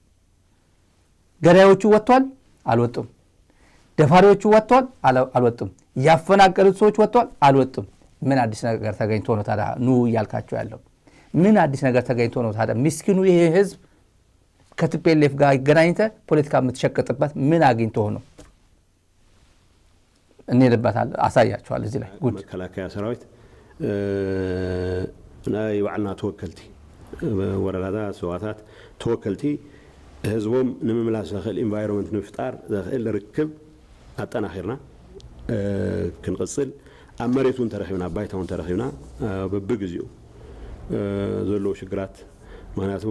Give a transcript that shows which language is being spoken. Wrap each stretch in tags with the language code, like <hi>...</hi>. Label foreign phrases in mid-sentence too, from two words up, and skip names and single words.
<am>ገዳዮቹ ወጥቷል አልወጡም ደፋሪዎቹ ወጥቷል አልወጡም ያፈናቀሉት ሰዎች ወጥቷል አልወጡም ምን አዲስ ነገር ተገኝቶ ነው ታዲያ ኑ ያልካቸው ያለው ምን አዲስ ነገር ተገኝቶ ነው ታዲያ ምስኪኑ ይሄ ህዝብ ከቲፒኤልኤፍ ጋር ይገናኝተ ፖለቲካ የምትሸቀጥበት ምን አግኝቶ ነው እንሄድበታለን አሳያቸዋል እዚህ ላይ ጉድ</am> <ti>መከላከያ ሰራዊት ናይ ባዕልና ተወከልቲ ወረዳታ ሰዋታት ተወከልቲ ህዝቦም ንምምላስ ዘኽእል ኢንቫይሮንመንት ንፍጣር ዘኽእል ርክብ አጠናኺርና ክንቅፅል ኣብ መሬት እውን ተረኺብና ባይታ እውን ተረኺብና በብግዚኡ ዘለዎ ሽግራት ምክንያቱም</ti>